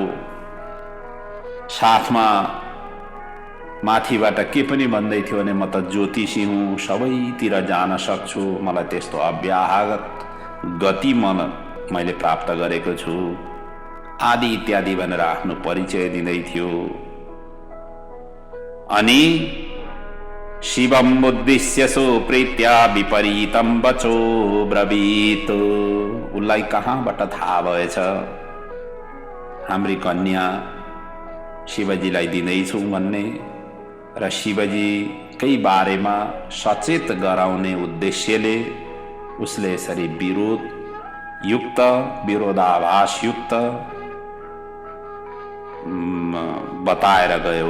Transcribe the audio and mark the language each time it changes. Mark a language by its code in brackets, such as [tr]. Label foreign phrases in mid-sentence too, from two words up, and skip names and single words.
[ne] साथमा माथिबाट के पनि भन्दै थियो भने, म त ज्योतिषी हुँ, सबैतिर जान सक्छु, मलाई त्यस्तो अव्याहत गति मैले प्राप्त गरेको छु आदि इत्यादि भनेर आफ्नो परिचय दिँदै थियो। [sa] अनि शिवम् उद्दिश्य सुप्रीत्या विपरीतं वचो ब्रवीत। [ne] उसलाई कहाँबाट थाहा भएछ हाम्री कन्या शिवजीलाई दिँदैछौँ भन्ने र शिवजीकै बारेमा सचेत गराउने उद्देश्यले उसले यसरी विरोधाभासयुक्त बताएर गयो।